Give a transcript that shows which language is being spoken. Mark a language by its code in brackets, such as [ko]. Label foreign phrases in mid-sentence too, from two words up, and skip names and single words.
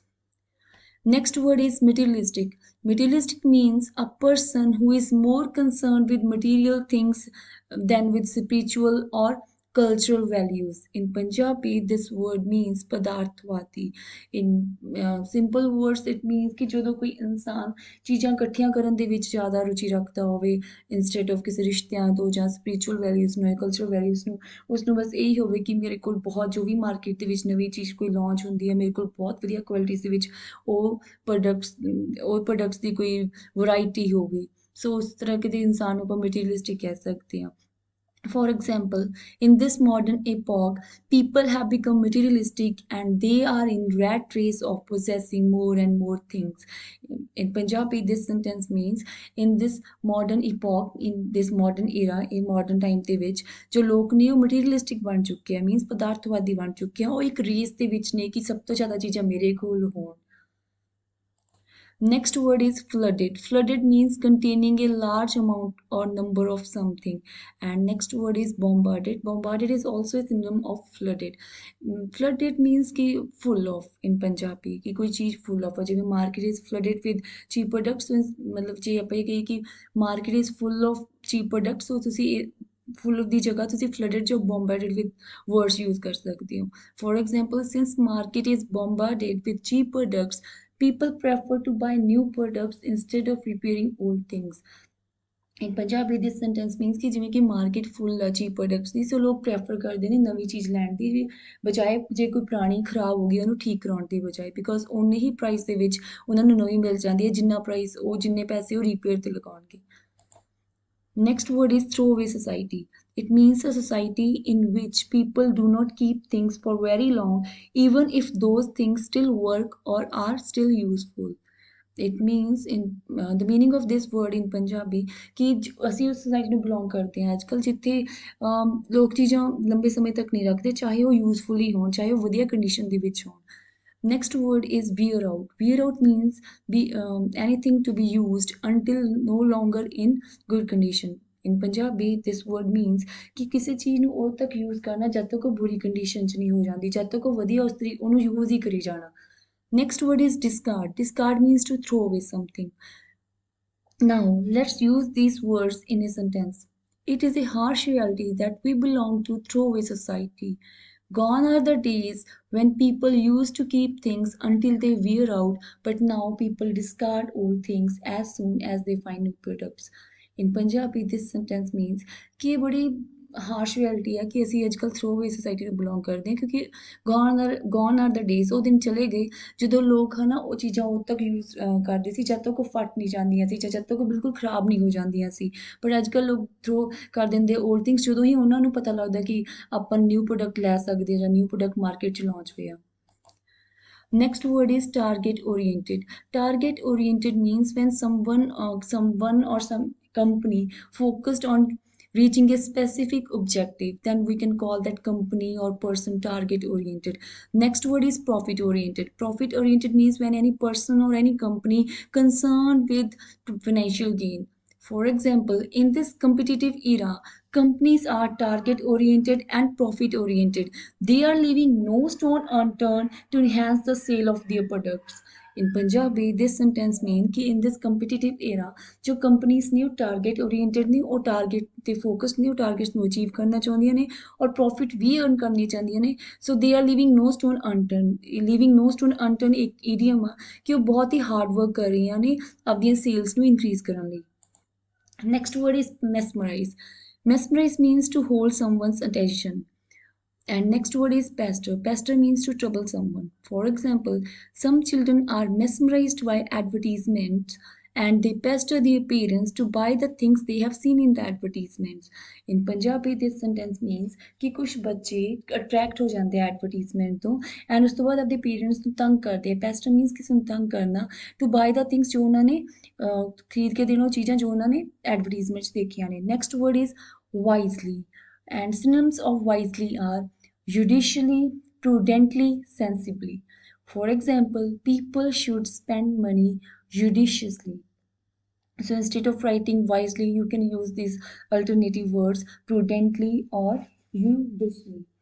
[en] Next word is materialistic. Materialistic means a person who is more concerned with material things than with spiritual or cultural values. In Punjabi, this word means padarthwati. In simple words, it means [pa] कि ਜਦੋਂ ਕੋਈ ਇਨਸਾਨ ਚੀਜ਼ਾਂ ਇਕੱਠੀਆਂ ਕਰਨ ਦੇ ਵਿੱਚ ਜ਼ਿਆਦਾ ਰੁਚੀ ਰੱਖਦਾ ਹੋਵੇ [en] instead of [pa] ਕਿਸੇ ਰਿਸ਼ਤਿਆਂ ਤੋਂ ਜਾਂ [en] spiritual values [pa] ਨੂੰ [en] cultural values [pa] ਨੂੰ ਉਸਨੂੰ ਬਸ ਇਹੀ ਹੋਵੇ ਕਿ ਮੇਰੇ ਕੋਲ ਬਹੁਤ ਜੋ ਵੀ ਮਾਰਕੀਟ ਦੇ ਵਿੱਚ ਨਵੀਂ ਚੀਜ਼ ਕੋਈ ਲਾਂਚ ਹੁੰਦੀ ਹੈ ਮੇਰੇ ਕੋਲ ਬਹੁਤ ਵਧੀਆ ਕੁਆਲਿਟੀਜ਼ ਦੇ ਵਿੱਚ ਉਹ ਪ੍ਰੋਡਕਟਸ ਦੀ ਕੋਈ ਵੈਰਾਈਟੀ ਹੋਵੇ ਸੋ ਉਸ ਤਰ੍ਹਾਂ ਦੇ ਇਨਸਾਨ ਨੂੰ ਆਪਾਂ ਮਟੀਰੀਅਲਿਸਟਿਕ ਕਹਿ ਸਕਦੇ ਹਾਂ. [en] For example, in this modern epoch, people have become materialistic and they are in rat race of possessing more and more things. In Punjabi, this sentence means in this modern epoch, in this modern era, in modern time [pa] ਦੇ ਵਿੱਚ ਜੋ ਲੋਕ ਨੇ ਉਹ ਮਟੀਰੀਅਲਿਸਟਿਕ ਬਣ ਚੁੱਕੇ ਆ ਮੀਨਸ ਪਦਾਰਥਵਾਦੀ ਬਣ ਚੁੱਕੇ ਆ ਉਹ ਇੱਕ ਰੇਸ ਦੇ ਵਿੱਚ ਨੇ ਕਿ ਸਭ ਤੋਂ ਜ਼ਿਆਦਾ ਚੀਜ਼ਾਂ ਮੇਰੇ ਕੋਲ ਹੋਣ. [en] Next word is flooded. Flooded means containing a large amount or number of something. And next word is bombarded. Bombarded is also a synonym of flooded. Flooded means कि full of in Punjabi [pa] ਕਿ ਕੋਈ ਚੀਜ਼ [en] full of जिਵੇਂ market is flooded with cheap products [pa] ਮਤਲਬ ਜੇ ਆਪਾਂ ਇਹ ਕਹੀਏ ਕਿ [en] market is full of cheap products so ਤੁਸੀਂ full of [pa] ਦੀ ਜਗ੍ਹਾ ਤੁਸੀਂ [en] flooded ਜੋ bombarded with words use [pa] ਕਰ ਸਕਦੇ ਹੋ. [en] For example, since market is bombarded with cheap products, people prefer to buy new products instead of repairing old things. [pa] In Punjabi, this sentence means ਕਿ ਜਿਵੇਂ ਕਿ ਮਾਰਕੀਟ ਫੁੱਲ ਹੈ [en] cheap products [pa] ਦੀ ਸੋ ਲੋਕ ਪ੍ਰੈਫਰ ਕਰਦੇ ਨੇ ਨਵੀਂ ਚੀਜ਼ ਲੈਣ ਦੀ ਬਜਾਏ ਜੇ ਕੋਈ ਪੁਰਾਣੀ ਖਰਾਬ ਹੋ ਗਈ ਉਹਨੂੰ ਠੀਕ ਕਰਾਉਣ ਦੀ ਬਜਾਏ ਬਿਕੋਜ਼ ਉਹਨੇ ਹੀ ਪ੍ਰਾਈਸ ਦੇ ਵਿੱਚ ਉਹਨਾਂ ਨੂੰ ਨਵੀਂ ਮਿਲ ਜਾਂਦੀ ਹੈ ਜਿੰਨਾ ਪ੍ਰਾਈਸ ਉਹ ਜਿੰਨੇ ਪੈਸੇ ਉਹ ਰਿਪੇਅਰ ਤੇ ਲਗਾਉਣਗੇ [en] Next word is throwaway society. It means a society in which people do not keep things for very long even if those things still work or are still useful. It means in the meaning of this word in Punjabi [pa] ਕਿ ਅਸੀਂ ਉਸ society ਨੂੰ belong ਕਰਦੇ ਹਾਂ ਅੱਜਕੱਲ ਜਿੱਥੇ ਲੋਕ ਚੀਜ਼ਾਂ ਲੰਬੇ ਸਮੇਂ ਤੱਕ ਨਹੀਂ ਰੱਖਦੇ ਚਾਹੇ ਉਹ ਯੂਜ਼ਫੁਲ ਹੀ ਹੋਣ ਚਾਹੇ ਉਹ ਵਧੀਆ ਕੰਡੀਸ਼ਨ ਦੇ ਵਿੱਚ ਹੋਣ [en] Next word is wear out. Wear out means anything to be used until no longer in good condition. In Punjabi, this word means [pa] ਕਿ ਕਿਸੇ ਚੀਜ਼ ਨੂੰ ਉਦੋਂ ਤੱਕ ਯੂਜ਼ ਕਰਨਾ ਜਦ ਤੱਕ ਉਹ ਬੁਰੀ ਕੰਡੀਸ਼ਨ 'ਚ ਨਹੀਂ ਹੋ ਜਾਂਦੀ ਜਦ ਤੱਕ ਉਹ ਵਧੀਆ ਉਹਨੂੰ ਯੂਜ਼ ਹੀ ਕਰੀ ਜਾਣਾ [en] Next word is discard. Discard means to throw away something. Now, let's use these words in a sentence. It is a harsh reality that we belong to throwaway society. Gone are the days when people used to keep things until they wear out, but now people discard old things as soon as they find new products. In Punjabi, this sentence means [hi] कि ये बड़ी [en] harsh reality [pa] ਹੈ ਕਿ ਅਸੀਂ ਅੱਜ ਕੱਲ੍ਹ [en] throwaway society [pa] ਨੂੰ ਬਿਲੋਂਗ ਕਰਦੇ ਹਾਂ ਕਿਉਂਕਿ [en] gone are the days [pa] ਉਹ ਦਿਨ ਚਲੇ ਗਏ ਜਦੋਂ ਲੋਕ ਹੈ ਨਾ ਉਹ ਚੀਜ਼ਾਂ ਉਦੋਂ ਤੱਕ ਯੂਜ਼ ਕਰਦੇ ਸੀ ਜਦ ਤੱਕ ਉਹ ਫਟ ਨਹੀਂ ਜਾਂਦੀਆਂ ਸੀ ਜਾਂ ਜਦ ਤੱਕ ਉਹ ਬਿਲਕੁਲ ਖਰਾਬ ਨਹੀਂ ਹੋ ਜਾਂਦੀਆਂ ਸੀ ਬਟ ਅੱਜ ਕੱਲ੍ਹ ਲੋਕ ਥਰੋ ਕਰ ਦਿੰਦੇ [en] old things [pa] ਜਦੋਂ ਹੀ ਉਹਨਾਂ ਨੂੰ ਪਤਾ ਲੱਗਦਾ ਕਿ ਆਪਾਂ [en] new product [pa] ਲੈ ਸਕਦੇ ਹਾਂ ਜਾਂ [en] new product [pa] ਮਾਰਕੀਟ 'ਚ ਲਾਂਚ ਹੋਇਆ [en] Next word is target oriented. Target oriented means when someone or some company focused on reaching a specific objective, then we can call that company or person target oriented. Next word is profit oriented. Profit oriented means when any person or any company concerned with financial gain. For example, in this competitive era, companies are target oriented and profit oriented. They are leaving no stone unturned to enhance the sale of their products. In Punjabi, this sentence means कि in this competitive era, जो companies ने target oriented ने ਉਹ target ਤੇ focused ਨੇ ਉਹ targets ਨੂੰ achieve ਕਰਨਾ ਚਾਹੁੰਦੀਆਂ ਨੇ ਔਰ profit ਵੀ earn ਕਰਨੀ ਚਾਹੁੰਦੀਆਂ ਨੇ so they are leaving no stone unturned. Leaving no stone unturned [pa] ਇੱਕ idiom ਆ ਕਿ ਉਹ ਬਹੁਤ ਹੀ [en] hard work [pa] ਕਰ ਰਹੀਆਂ ਨੇ ਆਪਣੀਆਂ sales ਨੂੰ increase ਕਰਨ ਲਈ [en] Next word is mesmerize. Mesmerize means to hold someone's attention. And next word is pester. Pester means to trouble someone. For example, some children are mesmerized by advertisements and they pester their parents to buy the things they have seen in the advertisements. In Punjabi, this sentence means [hi] कि कुछ बच्चे attract हो जाते हैं advertisement तो and उस तो बाद अपने parents [pa] ਨੂੰ ਤੰਗ ਕਰਦੇ [hi] हैं. [en] Pester means [pa] ਕਿਸੇ ਨੂੰ ਤੰਗ ਕਰਨਾ [en] to buy the things [pa] ਜੋ ਉਹਨਾਂ ਨੇ ਖਰੀਦ ਕੇ ਦੇਣ ਉਹ ਚੀਜ਼ਾਂ ਜੋ ਉਹਨਾਂ ਨੇ advertisement 'ਚ ਦੇਖੀਆਂ ਨੇ. [en] Next word is wisely. And synonyms of wisely are judicially, prudently, sensibly. For example, people should spend money judiciously. So instead of writing wisely, you can use these alternative words prudently or judiciously.